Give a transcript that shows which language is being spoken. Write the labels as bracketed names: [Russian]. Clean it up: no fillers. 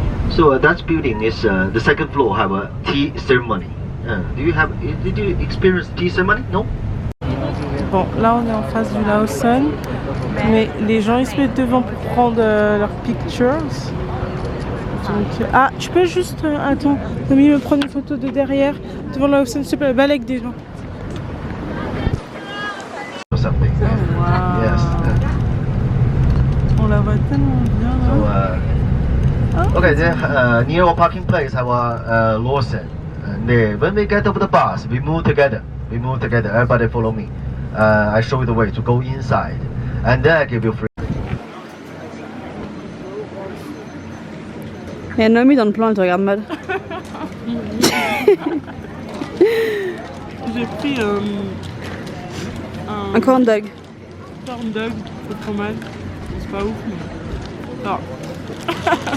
[English] So that building is the second floor have a tea ceremony. Did you experience tea ceremony? No. [French] Bon, là on est en face du Lawson, mais les gens ils se mettent devant pour prendre leurs pictures. Donc, ah, tu peux juste, attends, Tommy me prendre une photo de derrière devant le Lawson, s'il te plaît, balèque des gens. [English] Or something. Wow. Yes. [French] On la voit tellement bien. [English] So, okay, then near our parking place have a Lawson. And when we get off the bus, we move together. Everybody follow me. I show you the way to go inside, and then I give you free. [French] Et Naomi dans le plan, elle te regarde mal. J'ai pris Un corn dog. corn dog au fromage. C'est pas ouf, mais. Non.